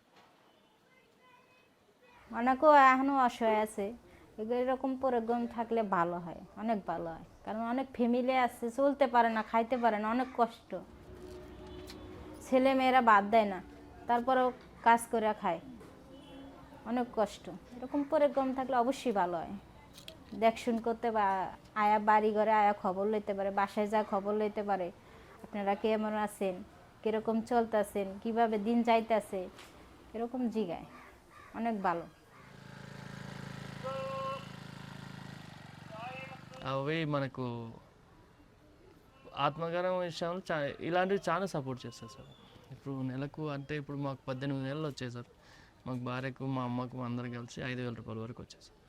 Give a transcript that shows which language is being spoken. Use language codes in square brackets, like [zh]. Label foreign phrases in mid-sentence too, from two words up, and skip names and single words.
[bn] অনেকেও এখনও অসহায় আছে, এরকম প্রোগ্রাম থাকলে ভালো হয়, অনেক ভালো হয়, কারণ অনেক ফ্যামিলি আছে চলতে পারে না, খাইতে পারে না, অনেক কষ্ট, ছেলে মেয়েরা বাদ দেয় না, তারপরেও কাজ করে খায়, অনেক কষ্ট। এরকম প্রোগ্রাম থাকলে অবশ্যই ভালো হয়, দেখশুন করতে বা আয়া বাড়ি ঘরে আয়া খবর লইতে পারে, বাসায় যা খবর লইতে পারে, আপনারা কেমন আছেন, কীরকম চলতেছেন, কীভাবে দিন যাইতেছে, এরকম জিগায়, অনেক ভালো। [te] అవి మనకు ఆత్మగౌరవం విషయంలో ఇలాంటివి చాలా సపోర్ట్ చేస్తారు సార్. ఇప్పుడు నెలకు అంటే ఇప్పుడు మాకు 18 నెలలు వచ్చాయి సార్. మాకు భార్యకు మా అమ్మకు అందరం కలిసి 5,000 రూపాయల వరకు వచ్చాయి సార్.